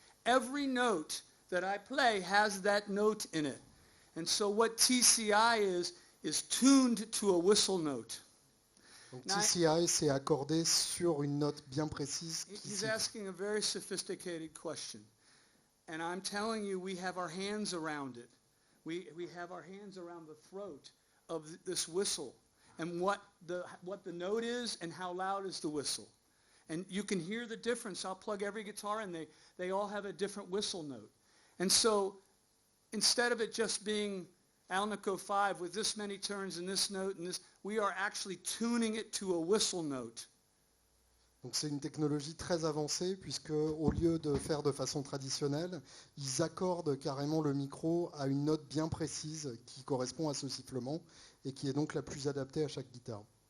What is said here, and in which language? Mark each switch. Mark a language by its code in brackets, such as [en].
[en] Every note that I play has that note in it. And so what TCI is tuned to a whistle note. [fr] Donc TCI, c'est accordé sur une note bien précise. [en] He's asking a very sophisticated question. And I'm telling you, we have our hands around it. We have our hands around the throat of this whistle. And what the note is and how loud is the whistle. And you can hear the difference. I'll plug every guitar and they all have a different whistle note. And so instead of it just being Alnico 5 with this many turns and this note and this, we are actually tuning it to a whistle note. [fr] Donc c'est une technologie très avancée puisque au lieu de faire de façon traditionnelle, ils accordent carrément le micro à une note bien précise qui correspond à ce sifflement et qui est donc la plus adaptée à chaque guitare.